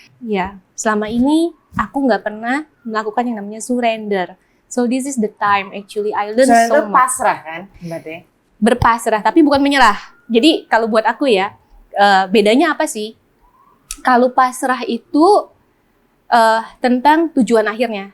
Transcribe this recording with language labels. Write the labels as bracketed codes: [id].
[id] Ya, selama ini aku nggak pernah melakukan yang namanya surrender. [en] So this is the time actually I learn so much. [id] Pasrah kan, berarti? Berpasrah, tapi bukan menyerah. Jadi kalau buat aku ya, bedanya apa sih? Kalau pasrah itu tentang tujuan akhirnya.